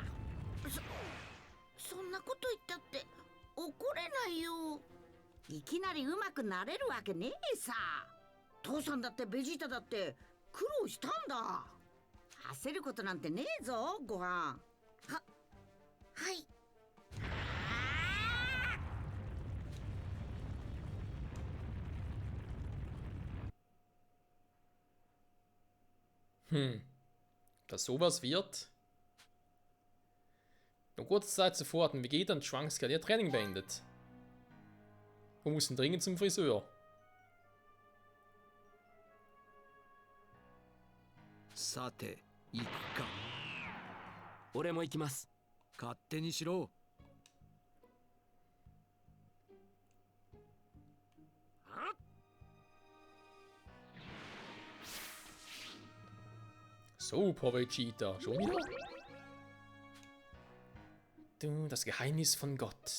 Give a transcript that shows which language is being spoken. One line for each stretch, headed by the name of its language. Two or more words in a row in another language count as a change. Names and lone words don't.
Japanese: そんなこと言ったって怒れないよ。いきなりうまくなれるわけねえさ。父さんだってベジータだって苦労したんだ。焦ることなんてねえぞ、ご飯。はい。
German: Dass sowas wird. Nur kurze Zeit zuvor hatten Vegeta und Trunks gerade ihr Training beendet. Wir mussten dringend zum Friseur.
Japanese: Sate, 行くか。俺も行きます。勝手にしろ。
German: Super, Vegeta. Schon wieder? Du, das Geheimnis von Gott.